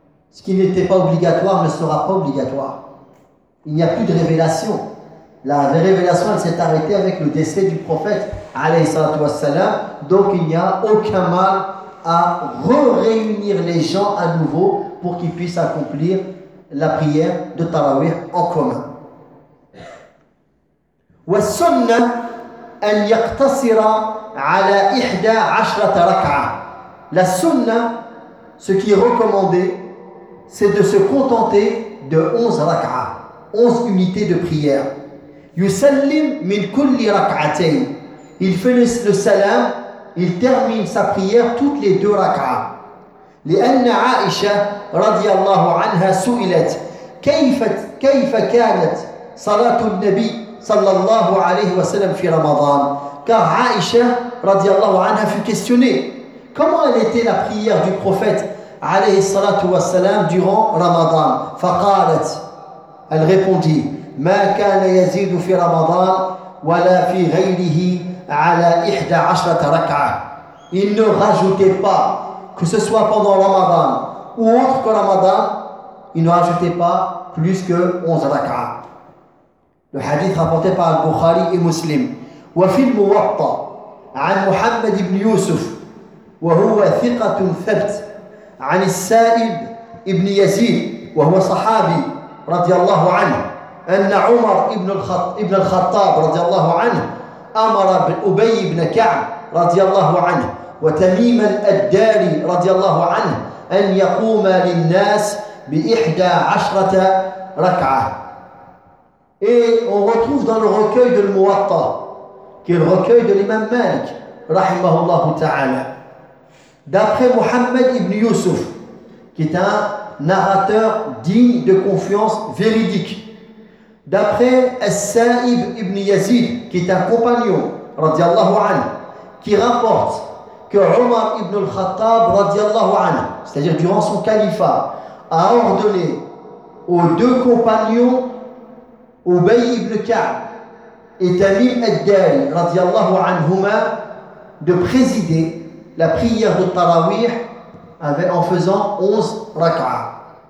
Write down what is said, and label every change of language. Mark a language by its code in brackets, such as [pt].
[fr] Ce qui n'était pas obligatoire ne sera pas obligatoire. Il n'y a plus de révélation. La révélation, elle s'est arrêtée avec le décès du prophète [ar] alayhi salatu wassalam. [fr] Donc il n'y a aucun mal à réunir les gens à nouveau pour qu'ils puissent accomplir la prière de Tarawih en commun. [ar] والسنه ان يقتصر على 11 ركعه. [fr] La sunna, ce qui est recommandé, c'est de se contenter de 11 rak'a, 11 unités de prière. [ar] Yusallim min kulli rak'atayn. [fr] Il fait le salam, il termine sa prière toutes les deux rak'a. [ar] لأن عائشة رضي الله عنها سئلت كيف كانت صلاة النبي صلى الله عليه وسلم في رمضان. [fr] Car عائشة [ar] رضي الله عنها [fr] fut questionnée. Comment elle était la prière du prophète [ar] عليه الصلاة والسلام [fr] durant رمضان. [ar] فقالت, [fr] elle répondit, [ar] ما كان يزيد في رمضان ولا في غيره على 11 ركعة. [fr] Il ne rajoutait pas, que ce soit pendant Ramadan ou autre que Ramadan, il ne rajoutait pas plus que 11 rak'a. Le hadith rapporté par Al-Bukhari et Muslim. [ar] Wa fi al-Muwatta 'an Muhammad ibn Yusuf wa huwa thiqatun thabt 'an al-Sa'ib ibn Yazid wa huwa sahabi radiyallahu anhu anna 'Umar ibn al-Khattab radiyallahu anhu أمر أبي بن كعب رضي الله عنه وتميم الأداري رضي الله عنه أن يقوم للناس بإحدى عشرة ركعة. [fr] Et on retrouve dans le recueil de Muwatta, qui est le recueil de l'imam Malik, [ar] rahimahullah ta'ala. [fr] D'après Muhammad ibn Yusuf, qui est un narrateur digne de confiance véridique. D'après As-Sa'ib ibn Yazid, qui est un compagnon, [ar] radiallahu anhu, [fr] qui rapporte que Omar ibn al-Khattab, radiallahu anhu, c'est-à-dire durant son califat, a ordonné aux deux compagnons Ubay ibn Ka'b et Tamim ad-Dari [ar] radiyallahu anhuma [fr] de présider la prière de Tarawih en faisant 11 rak'a.